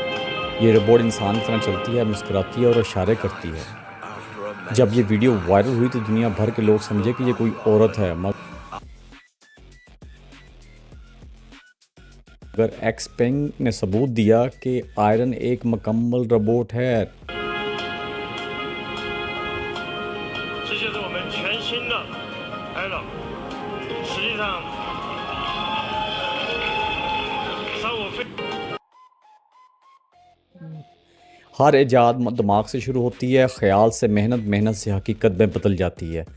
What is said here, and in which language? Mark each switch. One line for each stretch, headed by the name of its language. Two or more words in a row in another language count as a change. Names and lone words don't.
Hindi: ये रोबोट इंसान की तरह चलती है, मुस्कुराती है और इशारे करती है। जब ये वीडियो वायरल हुई तो दुनिया भर के लोग समझे कि ये कोई औरत है, मगर एक्सपेंग ने सबूत दिया कि आयरन एक मुकम्मल रोबोट है।
Chinese: 这就是我们全新的 Ella。实际上，商务飞。
Hindi: हर इजाद दिमाग से शुरू होती है, ख्याल से, मेहनत मेहनत से हकीकत में बदल जाती है।